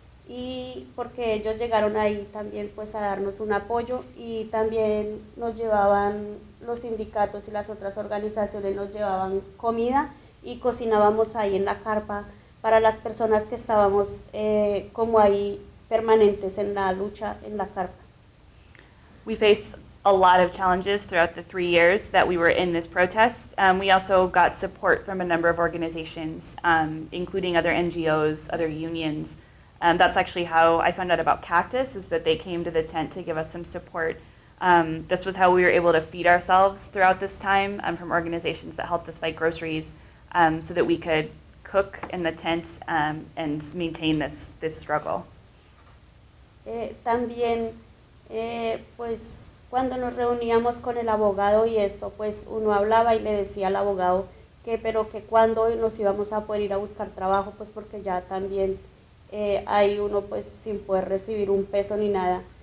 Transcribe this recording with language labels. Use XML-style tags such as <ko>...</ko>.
<es>y porque ellos llegaron ahí también pues a darnos un apoyo, y también nos llevaban los sindicatos y las otras organizaciones, nos llevaban comida y cocinábamos ahí en la carpa para las personas que estábamos como ahí permanentes en la lucha en la carpa.</es> <en>We faced a lot of challenges throughout the 3 years that we were in this protest. We also got support from a number of organizations, including other NGOs, other unions. That's actually how I found out about Cactus, is that they came to the tent to give us some support. This was how we were able to feed ourselves throughout this time from organizations that helped us buy groceries so that we could cook in the tent and maintain this struggle.</en> <es>También, pues, cuando nos reuníamos con el abogado y esto, pues uno hablaba y le decía al abogado pero que cuando nos íbamos a poder ir a buscar trabajo, pues porque ya también hay uno pues sin poder recibir un peso ni nada.</es>